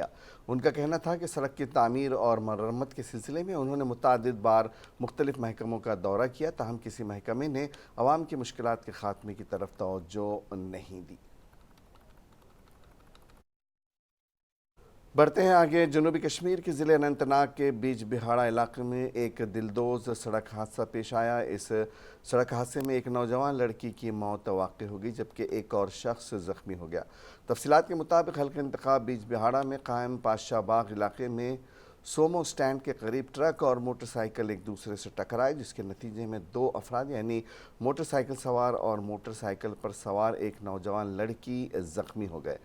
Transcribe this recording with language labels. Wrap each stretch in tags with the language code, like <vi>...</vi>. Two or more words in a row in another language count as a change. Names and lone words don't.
<ur>ان کا کہنا تھا کہ سڑک کی تعمیر اور مرمت کے سلسلے میں انہوں نے متعدد بار مختلف محکموں کا دورہ کیا، تاہم کسی محکمے نے عوام کی مشکلات کے خاتمے کی طرف توجہ نہیں دی۔ بڑھتے ہیں آگے۔ جنوبی کشمیر کے ضلع اننت ناگ کے بیج بہاڑا علاقے میں ایک دلدوز سڑک حادثہ پیش آیا۔ اس سڑک حادثے میں ایک نوجوان لڑکی کی موت واقع ہو گئی، جبکہ ایک اور شخص زخمی ہو گیا۔ تفصیلات کے مطابق حلقہ انتخاب بیج بہاڑا میں قائم پادشاہ باغ علاقے میں سومو سٹینڈ کے قریب ٹرک اور موٹر سائیکل ایک دوسرے سے ٹکرائے، جس کے نتیجے میں 2 افراد یعنی موٹر سائیکل سوار اور موٹر سائیکل پر سوار ایک نوجوان لڑکی زخمی ہو گئے۔</ur>